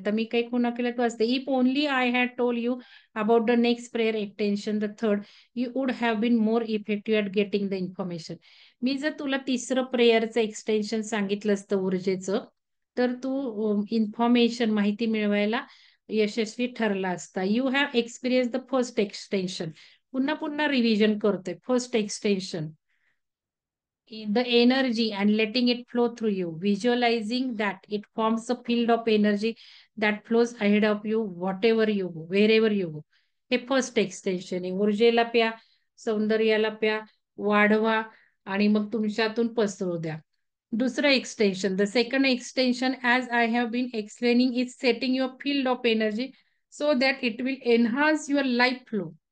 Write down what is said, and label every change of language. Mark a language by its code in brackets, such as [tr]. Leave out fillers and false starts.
[mr] तर मी काही पुन्हा केलं तर असते, [en] If only I had told you about the next prayer extension the third, you would have been more effective at getting the information. [mr] मी जर तुला तिसरं प्रेयरचं एक्सटेन्शन सांगितलं असतं ऊर्जेचं, तर तू इन्फॉर्मेशन, माहिती मिळवायला यशस्वी ठरला असता. [en] You have experience the first extension. [mr] पुन्हा पुन्हा रिव्हिजन करतोय. [en] First extension, the energy and letting it flow through you, visualizing that it forms a field of energy that flows ahead of you, whatever you go, wherever you go. [mr] हे first extension आहे. ऊर्जेला प्या, सौंदर्याला प्या, वाढवा, आणि मग तुमच्यातून पसरू द्या. [en] दुसरं extension, the second extension, as I have been explaining, is setting your field of energy so that it will enhance your life flow.